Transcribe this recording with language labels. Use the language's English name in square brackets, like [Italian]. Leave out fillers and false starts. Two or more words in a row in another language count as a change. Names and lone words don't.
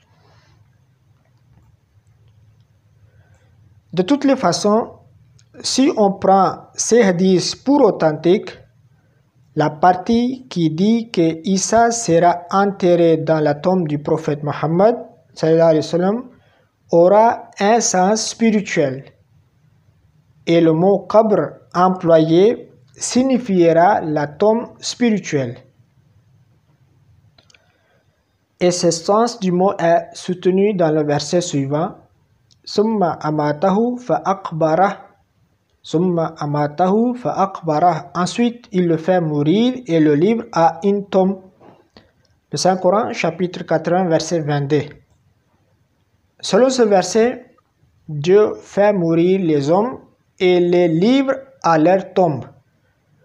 [French] De toutes les façons, si on prend ces hadiths pour authentiques, la partie qui dit que Isa sera enterré dans la tombe du prophète Mohammed [Arabic] صلى الله عليه وسلم [French] aura un sens spirituel. Et le mot qabr employé signifiera la tombe spirituelle. Et ce sens du mot est soutenu dans le verset suivant: [Arabic] ثم أماته فأقبره. ثم أماته فأقبره. [French] Ensuite, il le fait mourir et le livre à une tombe. Le Saint-Coran, chapitre 80, verset 22. Selon ce verset, Dieu fait mourir les hommes et les livre à leur tombe.